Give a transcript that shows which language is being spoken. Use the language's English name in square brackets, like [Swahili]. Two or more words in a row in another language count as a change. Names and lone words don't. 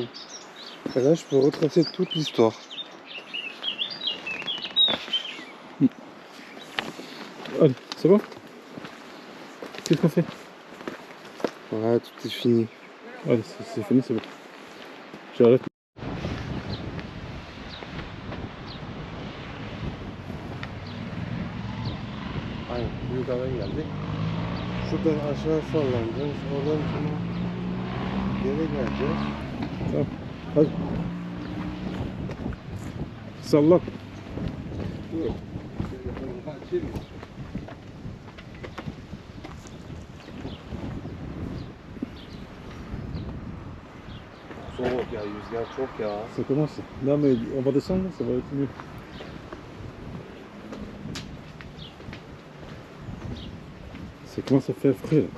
[French] Et là, je peux retracer toute l'histoire. Allez, c'est bon? Qu'est-ce qu'on fait? Voilà, tout est fini. Allez, c'est fini, c'est bon. J'arrête. [Turkish] Aynen, yukarıdan geldik. Şuradan aşağı sallanacağız. Oradan sonra geri geleceğiz. Tamam. Hadi. Salla. Dur. Soğuk ya, rüzgar çok ya. [French] Ça commence. Non, mais on va descendre, ça va être mieux. Ça commence à faire frais, là.